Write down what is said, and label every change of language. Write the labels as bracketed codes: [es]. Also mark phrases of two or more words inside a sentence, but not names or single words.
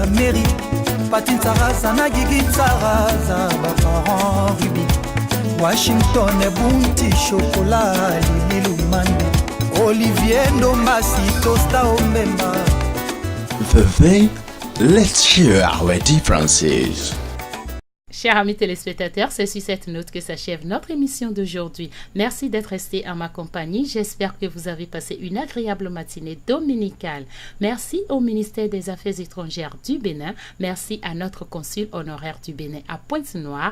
[fr] mairie Patin Saraza na Gigi Saraza baparent Ruby Washington et Bounty Chocolat Lili Lumande Olivier Ndombasi Tosta Ombemba Veuve, [en] let's share our differences. [fr] Chers amis téléspectateurs, c'est sur cette note que s'achève notre émission d'aujourd'hui. Merci d'être restés en ma compagnie. J'espère que vous avez passé une agréable matinée dominicale. Merci au ministère des Affaires étrangères du Bénin. Merci à notre consul honoraire du Bénin à Pointe-Noire.